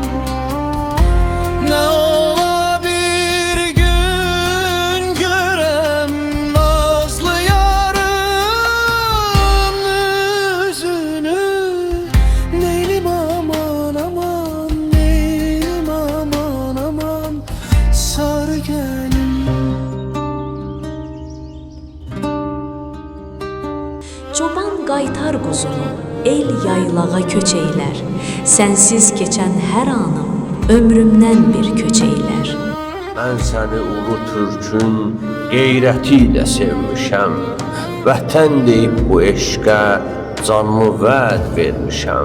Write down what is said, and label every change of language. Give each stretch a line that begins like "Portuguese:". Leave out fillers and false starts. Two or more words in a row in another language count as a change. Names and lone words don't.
Turkish: Ne ola bir gün görem nazlı yarın yüzünü. Neylim aman aman, neylim aman aman, sarı gelin.
Azerbaijani: Çoban qaytar quzunu, el yaylağa köç eylər. Sənsiz keçən hər anım ömrümdən bir köç eylər. Mən səni ulu türkün qeyrəti ilə sevmişəm. Vətən deyib bu eşqə canımı vəd vermişəm.